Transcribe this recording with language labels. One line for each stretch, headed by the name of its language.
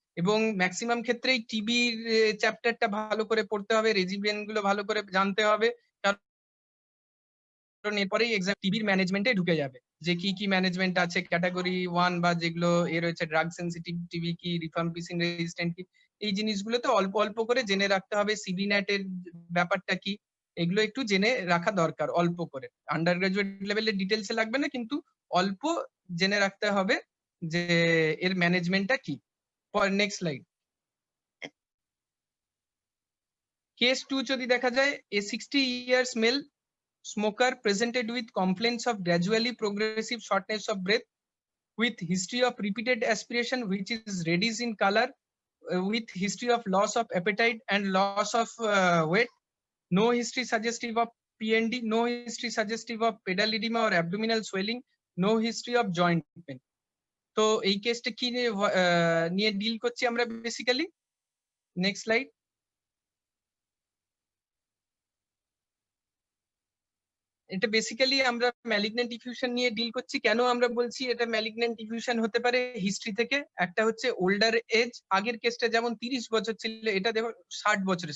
Bangla: এবং ম্যাক্সিমাম ক্ষেত্রেই টিবির চ্যাপ্টারটা ভালো করে পড়তে হবে, রেজিমেন্ট গুলো ভালো করে জানতে হবে, কারণ এরপরেই এক্সাম টিবির ম্যানেজমেন্টে ঢুকে যাবে যে কি কি ম্যানেজমেন্ট আছে, ক্যাটাগরি 1 বা যেগুলো এ রয়েছে ড্রাগ সেনসিটিভ টিবি কি, রিফাম্পিসিন রেজিস্ট্যান্ট কি, এই জিনিসগুলোতে অল্প অল্প করে জেনে রাখতে হবে। সিবি ন্যাট এর ব্যাপারটা কি, এগুলো একটু জেনে রাখা দরকার অল্প করে। আন্ডার গ্রাজুয়েট লেভেলের ডিটেলসে লাগবে না, কিন্তু অল্প জেনে রাখতে হবে যে এর ম্যানেজমেন্টটা কি। Next slide.
English: case 2
Bangla: যদি দেখা যায়,
English: A 60 years male smoker presented with complaints of gradually progressive shortness of breath with history of repeated aspiration which is reddish in color, with history of loss of appetite and loss of weight, no history suggestive of PND, no history suggestive of pedal edema or abdominal swelling, no history of joint pain.
Bangla: তো এই কেসটা কি নিয়ে deal করছি আমরা basically. Next slide. এটা basically আমরা malignant diffusion নিয়ে ডিল করছি। কেন আমরা বলছি এটা ম্যালিগন্যান্ট ডিফিউশন হতে পারে হিস্ট্রি থেকে, একটা হচ্ছে ওল্ডার এজ, আগের কেসটা যেমন 30 বছর ছিল, এটা দেখো 60 বছরে।